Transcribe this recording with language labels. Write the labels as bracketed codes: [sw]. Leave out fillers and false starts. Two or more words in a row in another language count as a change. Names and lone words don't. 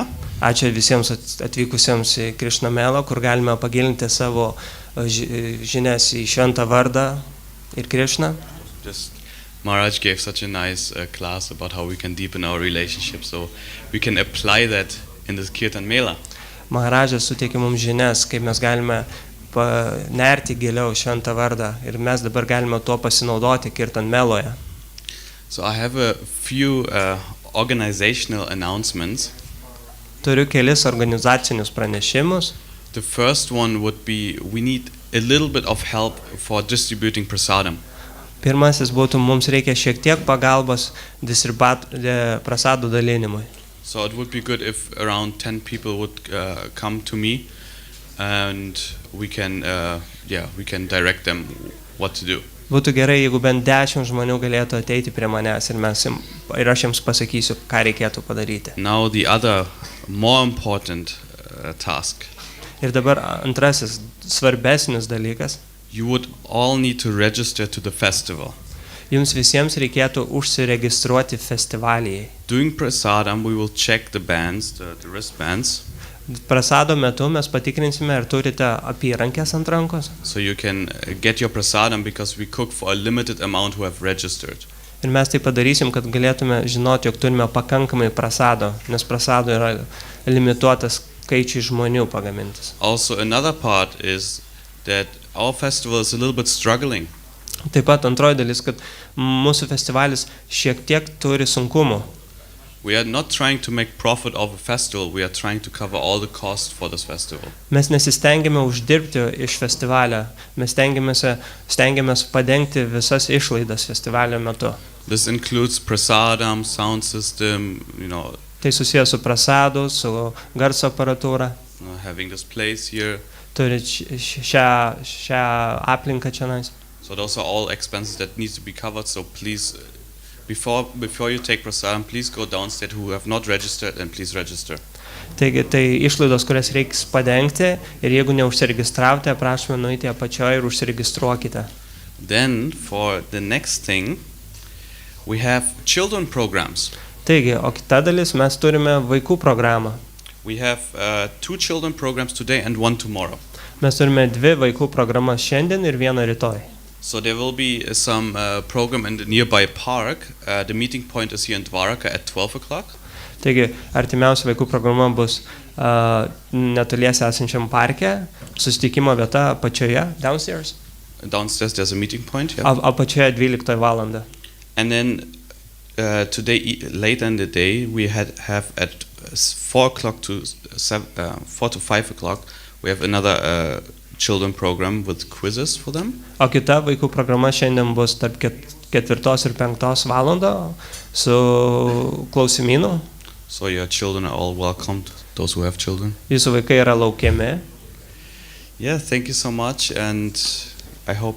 [lt] Ačiū visiems atvykusiems į Krišną Melą, kur galime pagilinti savo žinias į šventą vardą ir Krišną. [en] Just Maharaj gave such a nice class about how we can deepen our relationship, so we can apply that in this Kirtan Mela. [lt] Maharajas suteikė mums žinias, kaip mes galime nerti giliau šventą vardą ir mes dabar galime tuo pasinaudoti Kirtan Meloje. [en] So I have a few organizational announcements. [lt] Turiu kelis organizacinius pranešimus. [en] The first one would be we need a little bit of help for distributing prasadam. [lt] Pirmasis būtų, mums reikia šiek tiek pagalbos prasadų dalinimui. [en] So it would be good if around 10 people would come to me and we can direct them what to do. [lt] Būtų gerai, jeigu bent 10 žmonių galėtų ateiti prie manęs ir aš jiems pasakysiu, ką reikėtų padaryti. [en] Now the other more important task. [lt] Ir dabar antrasis svarbesnis dalykas. [en] You would all need to register to the festival. [lt] Jums visiems reikėtų užsiregistruoti festivalyje. [en] Doing prasadam, we will check the bands, the wristbands. [lt] Prasado metu mes patikrinsime, ar turite apyrankės ant rankos. [en] So you can get your prasadam because we cook for a limited amount who have registered. [lt] Ir mes tai padarysim, kad galėtume žinoti, jog turime pakankamai prasado, nes prasado yra limituotas skaičiui žmonių pagamintis. [en] Also another part is that our festival is a little bit struggling. [lt] Taip pat antroji dalis, kad mūsų festivalis šiek tiek turi sunkumų. [en] We are not trying to make profit of a festival, we are trying to cover all the cost for this festival. [lt] Mes nesistengiame uždirbti iš festivalio, mes stengiamės padengti visas išlaidas festivalio metu. [en] This includes prasadam, sound system, [lt] Tai susijęs su prasadu, su garso aparatūra. [en] Having this place here. [lt] Turi šią aplinką čia. [en] So those are all expenses that needs to be covered. So please, before you take prasadam, please go downstairs who have not registered and please register. [lt] Taigi tai išlaidos, kurias reiks padengti ir jeigu neužsiregistravote, prašome nueiti apačioje ir užsiregistruokite. [en] Then for the next thing, we have children programs. [lt] Taigi, o kita dalis mes turime vaikų programą. [en] We have 2 children programs today and 1 tomorrow. [lt] Mes turime 2 vaikų programas šiandien ir 1 rytoj. [en] So there will be some program in the nearby park. The meeting point is here in Dvaraka at 12 o'clock. [lt] Taigi, artimiausia vaikų programa bus netoliese esančiam parke, susitikimo vieta apačioje, [en] downstairs. Downstairs there's a meeting point. Yeah. [lt] Apačioje 12 valandą. [en] And then today, later in the day, we have at 4 o'clock to 4 to 5 o'clock, we have another children program with quizzes for them. [lt] O kita vaikų programa šiandien bus tarp 4 ir 5 valandą su klausimynu. [en] So your children are all welcomed, those who have children. [lt] Jūsų vaikai yra laukiami. [en] Yeah, thank you so much, and I hope.